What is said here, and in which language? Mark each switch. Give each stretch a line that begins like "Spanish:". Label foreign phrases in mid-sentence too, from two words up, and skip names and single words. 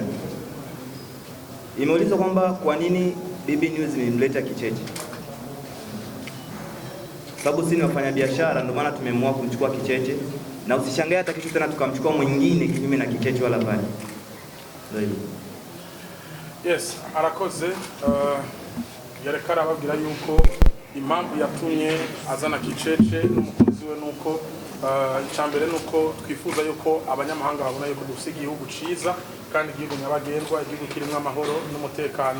Swahili: Imeulizwa kwamba kwa nini BB News imemleta Kicece. Sababu sisi ni wafanyabiashara, ndio maana tumeamua kumchukua Kicece, na usishangae hata kesho tena tukamchukua mwingine kinyume na Kicece wala bali. Ndio.
English: Yes,
Rundi: arakoze yarekara babwira yuko impamvu yatumye azana Kicece n'umukunzi we nuko icyambere nuko twifuza yuko abanyamahanga babona yuko dufite igihugu ciza kandi igihugu nyabagendwa, igihugu kirimo amahoro n'umutekano.